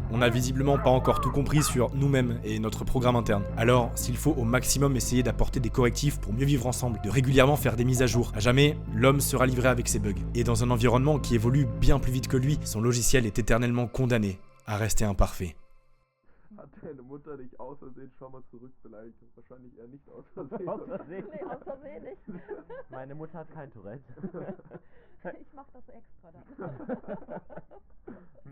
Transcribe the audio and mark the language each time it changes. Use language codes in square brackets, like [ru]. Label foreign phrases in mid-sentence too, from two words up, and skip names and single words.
[fr] On n'a visiblement pas encore tout compris sur nous-mêmes et notre programme interne. Alors, s'il faut au maximum essayer d'apporter des correctifs pour mieux vivre ensemble, de régulièrement faire des mises à jour, à jamais, l'homme sera livré avec ses bugs. Et dans un environnement qui évolue bien plus vite que lui, son logiciel est éternellement condamné à rester imparfait. [de] Hat deine Mutter dich aus Versehen schon mal zurückbeleidigt? Wahrscheinlich eher nicht aus Versehen. Aus Versehen? Nee, aus Versehen nicht. Meine Mutter hat kein Tourette. Ich mach das extra dann.